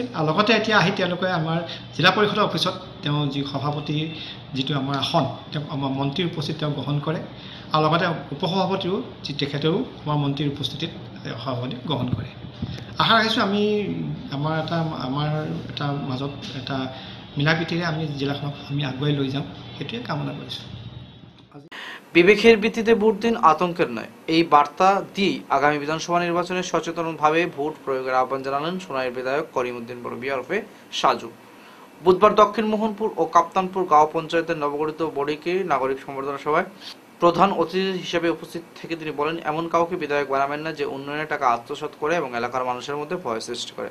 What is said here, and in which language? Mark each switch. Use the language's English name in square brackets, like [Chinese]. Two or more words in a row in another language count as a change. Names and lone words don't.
[Assamese] আৰু লগতে এতিয়া আহি তেওঁলোকে আমাৰ জিলা পৰিষদৰ অফিচত তেওঁ যি সভাপতি যিটো আমাৰ আসন, তেওঁ আমাৰ মন্ত্ৰীৰ উপস্থিত তেওঁ গ্ৰহণ কৰে, আৰু লগতে উপসভাপতিও যি তেখেতেও আমাৰ মন্ত্ৰীৰ উপস্থিতিত সভাপতি গ্ৰহণ কৰে। আশা ৰাখিছোঁ আমি আমাৰ এটা মাজত এটা মিলা প্ৰীতিৰে আমি জিলাখনক আমি আগুৱাই লৈ যাম, সেইটোৱে কামনা কৰিছোঁ। [Bangla] বিবেকের ভিত্তিতে ভোট দিন, আতঙ্কের নয়, এই বার্তা দিয়ে আগামী বিধানসভা নির্বাচনে সচেতনভাবে ভোট প্রয়োগের আহ্বান জানালেন সোনাইয়ের বিধায়ক করিমউদ্দিন বড়বী ওরফে সাজু। বুধবার দক্ষিণ মোহনপুর ও কাপ্তানপুর গাঁও পঞ্চায়েতের নবগঠিত বডিকে নাগরিক সম্বর্ধনা সভায় প্রধান অতিথি হিসেবে উপস্থিত থেকে তিনি বলেন, এমন কাউকে বিধায়ক বানাবেন না যে উন্নয়নের টাকা আত্মসাৎ করে এবং এলাকার মানুষের মধ্যে ভয় সৃষ্টি করে।